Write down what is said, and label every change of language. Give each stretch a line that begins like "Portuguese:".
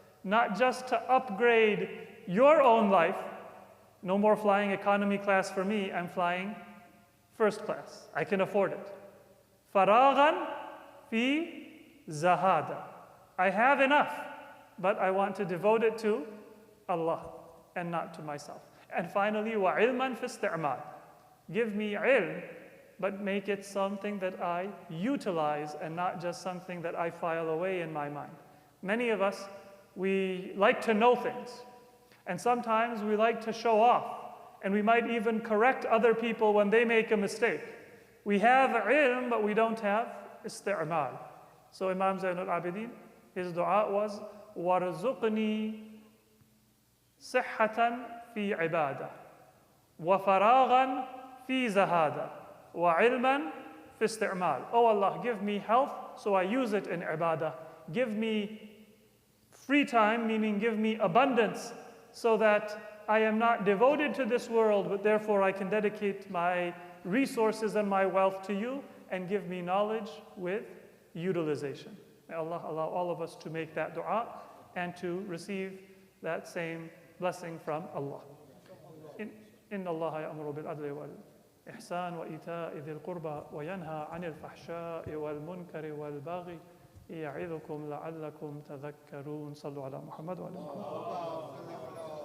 English: Not just to upgrade your own life. No more flying economy class for me, I'm flying first class. I can afford it.
Arabic: Faraghan fi zahada.
English: I have enough, but I want to devote it to Allah. and not to myself. And finally,
Arabic: وَعِلْمًا فِي اسْتِعْمَالٍ.
English: Give me ilm, but make it something that I utilize and not just something that I file away in my mind. Many of us, we like to know things, and sometimes we like to show off, and we might even correct other people when they make a mistake. We have ilm, but we don't have isti'mal. So Imam Zayn al-Abidin, his dua was,
Arabic: وَارْزُقْنِي صِحَّةً فِي عِبَادَةٍ وَفَرَاغًا فِي زَهَادَةٍ وَعِلْمًا فِي اسْتِعْمَالٍ.
English: Oh Allah, give me health so I use it in ibadah. Give me free time, meaning give me abundance, so that I am not devoted to this world, but therefore I can dedicate my resources and my wealth to you, and give me knowledge with utilization. May Allah allow all of us to make that dua and to receive that same blessing from Allah.
Arabic: إن الله يأمر بالعدل والإحسان وإيتاء ذي القربى وينهى عن الفحشاء والمنكر والبغي يعظكم لعلكم تذكرون. صلوا على محمد وعلى آله.